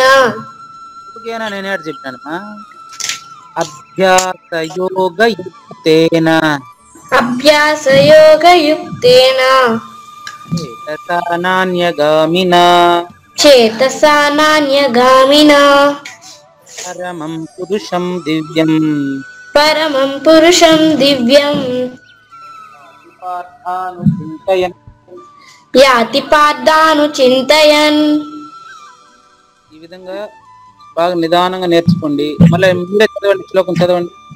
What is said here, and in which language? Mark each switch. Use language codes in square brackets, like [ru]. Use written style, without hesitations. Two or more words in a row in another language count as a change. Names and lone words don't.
[te] యోగేన నేను ఏడు చెప్పానమ్మా. అభ్యాసయోగయుక్తేన. [sa] అభ్యాసయోగయుక్తేన. చేతసానాన్యగామినా. చేతసానాన్యగామినా. పరమం పురుషం దివ్యం. పరమం పురుషం దివ్యం. యాతి పార్థాను చింతయన్. [te] ఈ విధంగా బాగా నిదానంగా నేర్చుకోండి. మళ్ళీ మీరే చదవండి, శ్లోకం చదవండి.